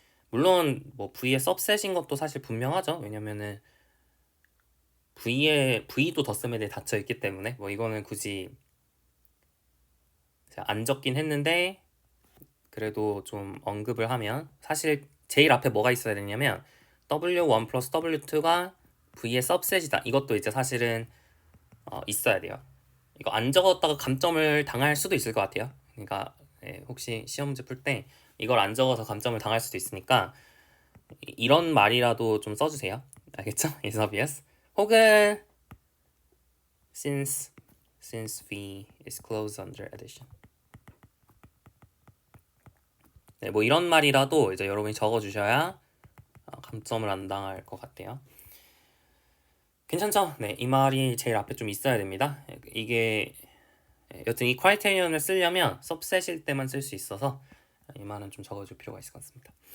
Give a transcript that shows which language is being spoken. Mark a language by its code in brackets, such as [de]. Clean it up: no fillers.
[ko] 물론 뭐 V의 सब셋인 것도 사실 분명하죠. 왜냐면은 V도 덧셈에 닫혀 있기 때문에 뭐 이거는 굳이 안 적긴 했는데 그래도 좀 언급을 하면 사실 제일 앞에 뭐가 있어야 되냐면 w1 플러스 w2가 V의 सब셋이다. 이것도 이제 사실은 있어야 돼요. 이거 안 적었다가 감점을 당할 수도 있을 것 같아요. 그러니까 혹시 시험 문제 풀 때 이걸 안 적어서 감점을 당할 수도 있으니까 이런 말이라도 좀 써주세요. 알겠죠? [en] is obvious. [ko] 혹은 [en] since V is closed under addition. [ko] 네, 뭐 이런 말이라도 이제 여러분이 적어주셔야 감점을 안 당할 것 같아요. 괜찮죠? 네, 이 말이 제일 앞에 좀 있어야 됩니다. 이게 여튼 이 크라이테리언을 쓰려면 सब셋일 때만 쓸 수 있어서 이 말은 좀 적어줄 필요가 있을 것 같습니다.